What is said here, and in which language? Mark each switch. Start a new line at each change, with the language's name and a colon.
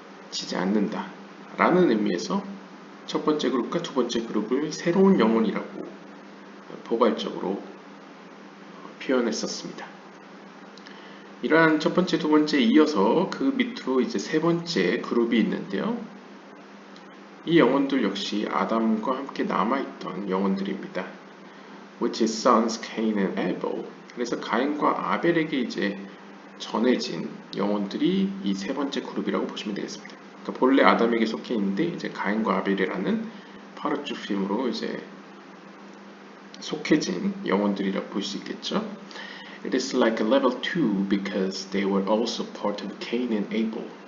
Korean: 치지 않는다 라는 의미에서 첫 번째 그룹과 두 번째 그룹을 새로운 영혼이라고 포괄적으로 표현했었습니다. 이러한 첫 번째, 두 번째에 이어서 그 밑으로 이제 세 번째 그룹이 있는데요. 이 영혼들 역시 아담과 함께 남아있던 영혼들입니다.
English: Which is sons Cain and Abel.
Korean: 그래서 가인과 아벨에게 이제 전해진 영혼들이 이 세 번째 그룹이라고 보시면 되겠습니다. 그러니까 본래 아담에게 속해 있는데 이제 가인과 아벨이라는 파르주핌으로 이제 속해진 영혼들이라고 볼 수 있겠죠.
English: It is like a level 2 because they were also part of Cain and Abel.